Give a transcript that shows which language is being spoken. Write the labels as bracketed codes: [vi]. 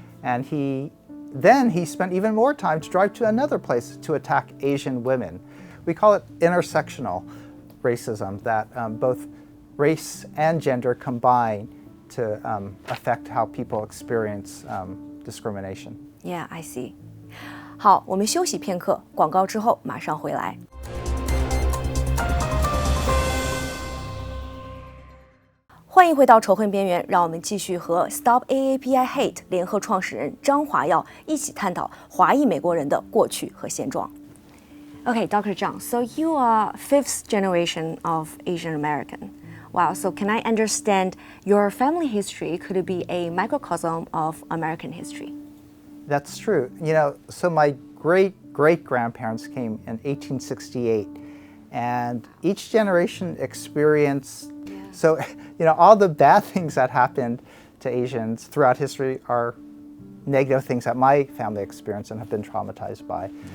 [en] And then he spent even more time to drive to another place to attack Asian women. We call it intersectional racism, that both race and gender combine to affect how people experience discrimination. Yeah, I see. [zh] 好，我们休息片刻，广告之后马上回来。欢迎回到仇恨边缘，让我们继续和 Stop AAPI Hate 联合创始人张华耀一起探讨华裔美国人的过去和现状。 [en] Okay, Dr. Zhang, so you are 5th generation of Asian American. Wow, so can I understand your family history could be a microcosm of American history? That's true. So my great-great-grandparents came in 1868, and each generation experienced, so, all the bad things that happened to Asians throughout history are negative things that my family experienced and have been traumatized by.